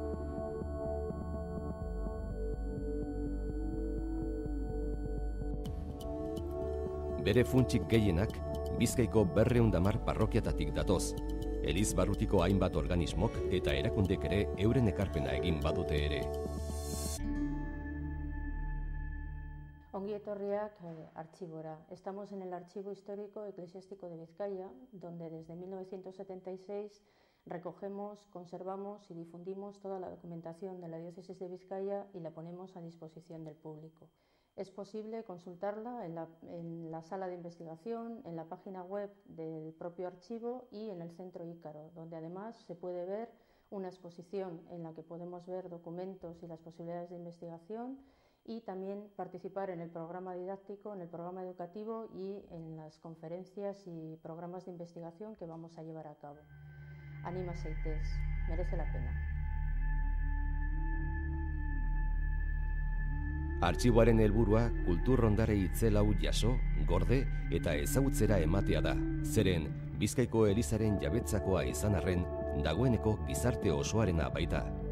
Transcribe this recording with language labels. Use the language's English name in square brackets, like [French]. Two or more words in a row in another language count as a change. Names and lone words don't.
[Basque] Bere funtsik gehienak, Bizkaiko 210 parrokiatatik datoz, Eliz barrutiko hainbat organismok eta erakundek ere euren ekarpena egin badute ere. Ongi etorriak archivora. [Spanish] Estamos en el Archivo Histórico Eclesiástico de Vizcaya, donde desde 1976 recogemos, conservamos y difundimos toda la documentación de la Diócesis de Vizcaya y la ponemos a disposición del público. Es posible consultarla en la sala de investigación, en la página web del propio archivo y en el Centro Ícaro, donde además se puede ver una exposición en la que podemos ver documentos y las posibilidades de investigación y también participar en el programa didáctico, en el programa educativo y en las conferencias y programas de investigación que vamos a llevar a cabo. [Basque] Anima zaitez, [Spanish] merece la pena. [Basque] Artxiboaren helburua kultur ondare itzel hau jaso, gorde eta ezagutzera ematea da. Zeren, Bizkaiko Elizaren jabetzakoa izan arren, dagoeneko gizarte osoarena baita.